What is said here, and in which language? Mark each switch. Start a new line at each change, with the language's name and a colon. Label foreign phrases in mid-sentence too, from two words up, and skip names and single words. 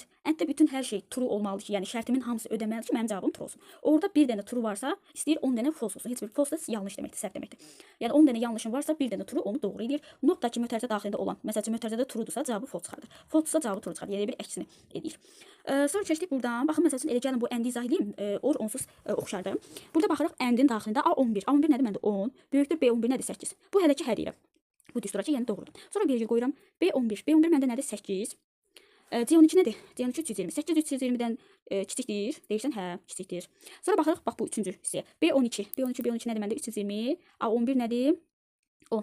Azerbaijani: And-də bütün hər şey true olmalıdır ki, yəni şərtimin hamısı ödəməlidir ki, mənim cavabım true olsun. Orada bir dənə true varsa, istəyir 10 dənə false olsun. Heç bir false da yanlış deməkdir, səhv deməkdir. Yəni 10 dənə yanlışın varsa, bir dənə true onu doğru edir. Notdakı mötərizə daxilində olan, məsələn, mötərizədə true-dursa cavabı false çıxardır. False-sa cavabı true çıxardır. Yəni bir əksini edir. Sonra keçdik buradan. Baxın məsələn elə gəlin bu and-i izah edeyim. Or onsuz oxşardır. Burada baxırıq and-in daxilində A11. A11 nədir? Məndə 10 böyükdür B11 nədir? 8. Bu hələ ki hər yerə. Bu düsturacı yəni doğrudur. Sonra virgül qoyuram. B11. B11 məndə nədir? 8. C12 nədir? C12 320. 8 320-dən kiçikdir. Deyirsən, hə, kiçikdir. Sonra baxırıq, bax bu üçüncü hissəyə. B12. B12 nədir məndə? 320. A11 nədir? 10.